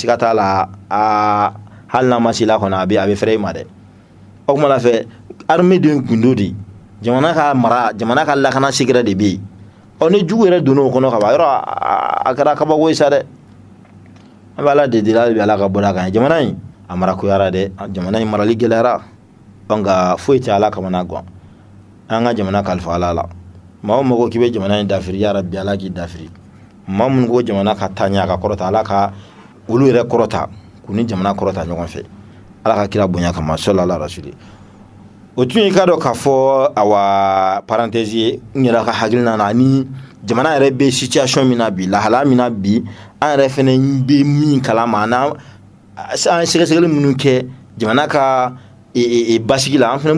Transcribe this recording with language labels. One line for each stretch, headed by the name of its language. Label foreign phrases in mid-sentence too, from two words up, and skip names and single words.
Bambara: siga t'a la hali n'a ma se la kɔni a bɛ fɛrɛ i ma dɛ o kuma la fɛ armée de gundo de jamana ka mara jamana ka lakana secret de bɛ yen ni jugu yɛrɛ donna o kɔnɔ ka ban yɔrɔ a kɛra kabako ye sa dɛ an bɛ ala de deli hali bi ala ka bɔ a kan jamana in a marakoyara dɛ jamana in marali gɛlɛyara nka foyi tɛ ala kamana gan an ka jamana kalifa ala la maa o maa ko k'i bɛ jamana in dafiri
Arabic: يا ربي
Bambara: ala k'i dafiri maa minnu ko jamana ka taa ɲɛ a ka kɔrɔta ala ka olu yɛrɛ kɔrɔta k'u ni jamana kɔrɔta ɲɔgɔn fɛ ala ka kira bonya kama
Arabic: صلى الله عليه وسلم
Bambara: o tun ye ka dɔ k'a fɔ awa parenthèse ye n yɛrɛ ka hakilina na ni jamana yɛrɛ bɛ situation min na bi lahala min na bi an yɛrɛ fɛnɛ bɛ min kalama an ye sɛgɛsɛgɛli minnu kɛ jamana ka basigi la an fɛnɛ